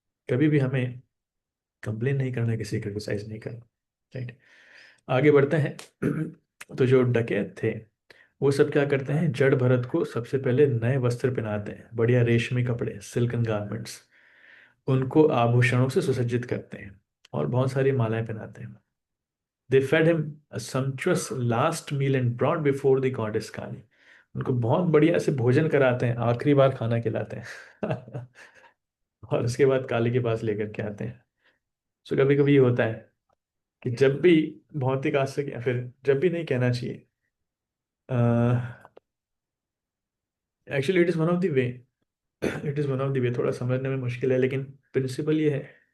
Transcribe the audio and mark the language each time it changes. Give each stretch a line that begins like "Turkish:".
Hindi: कभी भी हमें कंप्लेन नहीं करना, किसी क्रिटिसाइज नहीं करना, राइट? आगे बढ़ते हैं। तो जो डकैत थे वो सब क्या करते हैं? जड़ भरत को सबसे पहले नए वस्त्र पहनाते हैं, बढ़िया रेशमी कपड़े,
English: Silken garments.
Hindi: उनको आभूषणों से सुसज्जित करते हैं और बहुत सारी मालाएं पहनाते हैं।
English: They fed him a sumptuous last meal and brought before the goddess Kali.
Hindi: उनको बहुत बढ़िया से भोजन कराते हैं, आखिरी बार खाना खिलाते हैं और उसके बाद काली के पास लेकर के आते हैं। सो कभी कभी ये होता है कि जब भी भौतिक आसक्ति, या फिर जब भी नहीं कहना चाहिए,
English: actually it is one of the way,
Hindi: it is one of the way, थोड़ा समझने में मुश्किल है, लेकिन प्रिंसिपल ये है।